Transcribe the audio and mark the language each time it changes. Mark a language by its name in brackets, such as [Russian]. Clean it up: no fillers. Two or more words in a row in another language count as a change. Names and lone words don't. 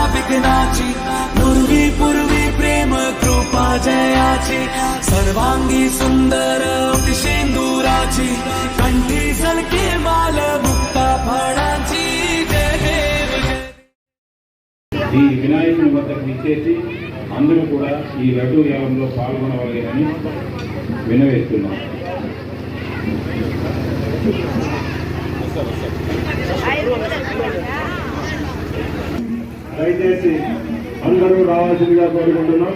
[Marathi] विघ्नाची नुरवी पूर्वी प्रेम कृपा जयाची सर्वांगी सुंदर शेंदुराची कंठी सलके माल मुक्ता फळाची जय देव [Telugu] ఈ వినాయకుని వద్దకు ఇచ్చేసి అందరూ కూడా ఈ లడ్డూ యాగంలో పాల్గొనవాలని వినవేస్తున్నాం. దయచేసి అందరూ రావాల్సిందిగా కోరుకుంటున్నాం.